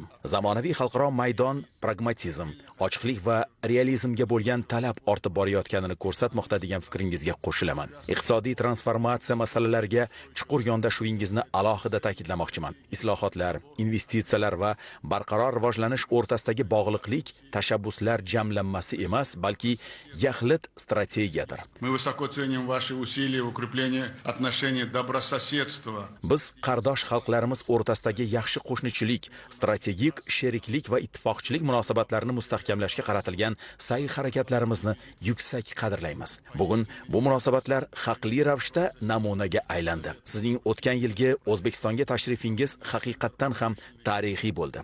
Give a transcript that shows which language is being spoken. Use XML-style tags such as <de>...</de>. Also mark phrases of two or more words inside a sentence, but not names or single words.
<uz>Zamonaviy xalqaro maydon pragmatizm, ochiqlik va realizmga bo'lgan talab ortib borayotganini ko'rsatmoqda degan fikringizga qo'shilaman. Iqtisodiy transformatsiya masalalariga chuqur yondashuvingizni alohida ta'kidlamoqchiman. Islohotlar, investitsiyalar va barqaror rivojlanish o'rtasidagi bog'liqlik tashabbuslar jamlanmasi emas, balki yaxlit strategiyadir.</uz> <ru>Мы высоко ценим ваши усилия в укреплении отношений добрососедства.</ru> <uz>Biz qardosh xalqlarimiz o'rtasidagi yaxshi qo'shnichilik, strategik sheriklik va ittifoqchilik munosabatlarini mustahkamlashga qaratilgan sa'y-harakatlarimizni yuksak qadrlaymiz. Bugun bu munosabatlar haqli ravishda namunaga aylandi. Sizning o'tgan yilgi O'zbekistonga tashrifingiz haqiqatdan ham tarixiy bo'ldi.</uz>